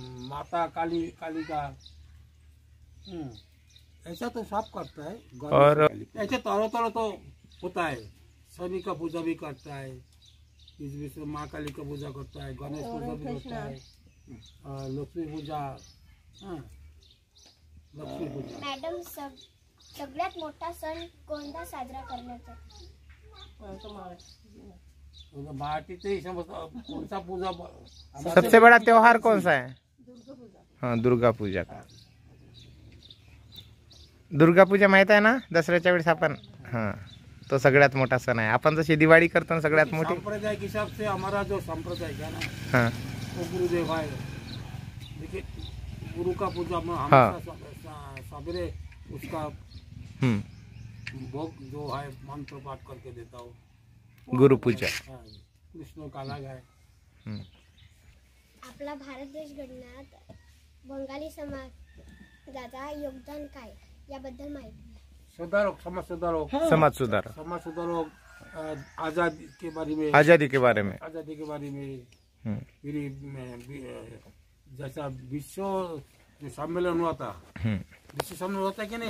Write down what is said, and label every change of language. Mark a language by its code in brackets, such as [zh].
[hi] माता काली का, ऐसा तो सब करता है। और ऐसे तरह तो होता है। शनि का पूजा भी करता है, इस बीच में माँ काली का पूजा करता है, गणेश पूजा भी होता है, लक्ष्मी पूजा, लक्ष्मी पूजा। [mr] मॅडम, सगळ्यात मोठा सण कोणता साजरा करण्याचा? [hi] मराठी तो ही समझता कौन सा पूजा सबसे बड़ा त्योहार कौन सा है? हाँ, दुर्गा पूजा का। [mr] दुर्गा पूजा माहित आहे ना, दसऱ्याच्या वेळेस आपण, हाँ, तो सगळ्यात मोठा सण आहे। आपण जशी दिवाळी करतो ना सगळ्यात मोठी, [hi] संप्रदाय के हिसाब से हमारा जो संप्रदाय है ना, हाँ, वो गुरुदेव है। देखिए, गुरु का पूजा में हाँ। हमेशा सवेरे उसका भोग जो है मंत्र पाठ करके देता हूँ। गुरु पूजा। कृष्ण का अलग है। [mr] आपला भारत देश घडण्यात बंगाली समाजाचा योगदान काय, याबद्दल माहिती? [hi] सुधारक, समाज सुधारक, आजादी के बारे में, आजादी के बारे में, फिर जैसा विश्व जो सम्मेलन हुआ था, विश्व सम्मेलन होता है कि नहीं,